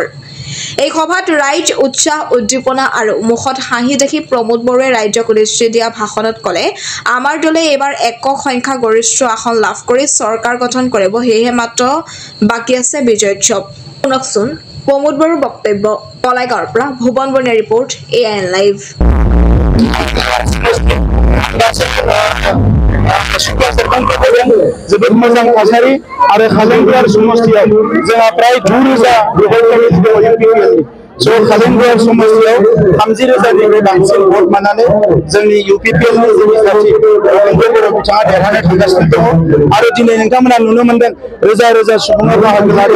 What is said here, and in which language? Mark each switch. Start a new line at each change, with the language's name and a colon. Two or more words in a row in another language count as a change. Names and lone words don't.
Assamese: এই সভাত ৰাইজ উৎসাহ উদ্দীপনা আৰু মুখত হাঁহি দেখি প্ৰমোদ বৰুৱে ৰাজ্যক উদ্দেশ্যি দিয়া ভাষণত ক'লে, আমাৰ দলে এইবাৰ একক সংখ্যা গৰিষ্ঠ আসন লাভ কৰি চৰকাৰ গঠন কৰিব, সেয়েহে মাত্ৰ বাকী আছে বিজয়োৎসৱ। শুনকচোন প্ৰমোদ বৰুৰ বক্তব্য। কলাইগাঁৱৰ পৰা ভুৱন বনিয়া ৰিপৰ্ট, AIN লাইভ।
Bodo: जोबोद मोजां थासारि आरो खालिंदुवार समष्टियाव जोंहा प्राय 2000 स' खालिंदुवार समष्टियाव 30,000निफ्राय बांसिन भट मोननानै जोंनि UPPL नि जोंनि साथि रबीन्द्र बर' बिथाङा देरहानो थांगासिनो दङ आरो दिनै नोंथांमोना नुनो मोनदों रोजा रोजा सुबुङा बाहागो लादों।